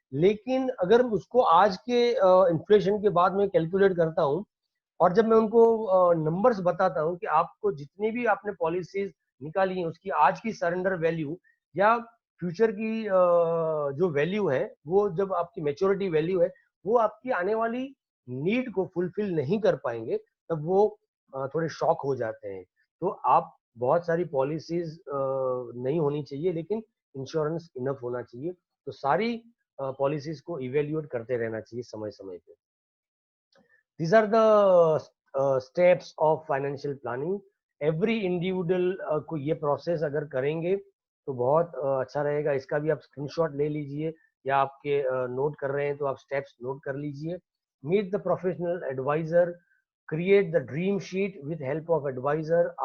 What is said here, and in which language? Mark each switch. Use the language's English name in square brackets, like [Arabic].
[Hindi] लेकिन अगर उसको आज के इन्फ्लेशन के बाद में कैलकुलेट करता हूँ और जब मैं उनको नंबर्स बताता हूँ कि आपको जितनी भी आपने पॉलिसीज निकाली हैं उसकी आज की सरेंडर वैल्यू या फ्यूचर की जो वैल्यू है, वो जब आपकी मेच्योरिटी वैल्यू है वो आपकी आने वाली नीड को फुलफिल नहीं कर पाएंगे, तब वो थोड़े शॉक हो जाते हैं। तो आप बहुत सारी पॉलिसीज नहीं होनी चाहिए लेकिन इंश्योरेंस इनफ होना चाहिए। तो सारी पॉलिसीज को इवेल्युएट करते रहना चाहिए समय समय पे। [English] These are the steps of financial planning. Every individual [Hindi] को ये प्रोसेस अगर करेंगे तो बहुत अच्छा रहेगा। इसका भी आप स्क्रीनशॉट ले लीजिए या आपके नोट कर रहे हैं तो आप स्टेप्स नोट कर लीजिए। [English] Meet the professional adviser, create the dream sheet with help of adviser.